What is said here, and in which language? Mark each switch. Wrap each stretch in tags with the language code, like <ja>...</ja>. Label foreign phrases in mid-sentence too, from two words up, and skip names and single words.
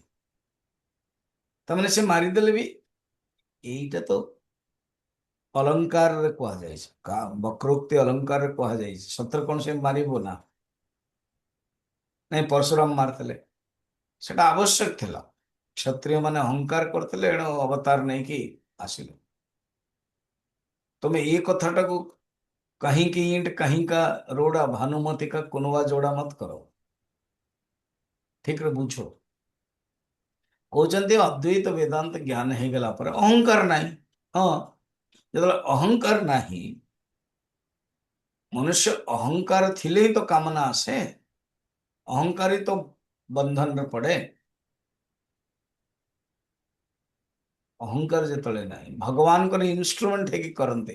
<or>ତାମାନେ ସେ ମାରିଦେଲେ ବି, ଏଇଟା ତ ଅଲଙ୍କାରରେ କୁହାଯାଇଛି, ବକ୍ରୋକ୍ତି ଅଲଙ୍କାରରେ କୁହାଯାଇଛି। ସତରେ କଣ ସେ ମାରିବ ନା? ନାଇଁ, ପରଶୁରାମ ମାରିଥିଲେ, ସେଟା ଆବଶ୍ୟକ ଥିଲା। କ୍ଷତ୍ରିୟ ମାନେ ଅହଙ୍କାର କରିଥିଲେ, ଏଣୁ ଅବତାର ନେଇକି ଆସିଲେ। ତମେ ଏ କଥାଟାକୁ</or> <hi>कहीं की ईंट कहीं का रोड़ा, भानुमति का कुनवा जोड़ा मत करो।</hi> <or>ଠିକ ରେ ବୁଝ। କହୁଛନ୍ତି ଅଦ୍ୱୈତ ବେଦାନ୍ତ ଜ୍ଞାନ ହେଇଗଲା ପରେ ଅହଙ୍କାର ନାହିଁ। ହଁ, ଯେତେବେଳେ ଅହଙ୍କାର ନାହିଁ, ମନୁଷ୍ୟ ଅହଙ୍କାର ଥିଲେ ହିଁ ତ କାମନା ଆସେ। ଅହଙ୍କାରୀ ତ ବନ୍ଧନରେ ପଡେ। ଅହଙ୍କାର ଯେତେବେଳେ ନାହିଁ, ଭଗବାନଙ୍କର ଇନଷ୍ଟ୍ରୁମେଣ୍ଟ ହେଇକି କରନ୍ତି।</or>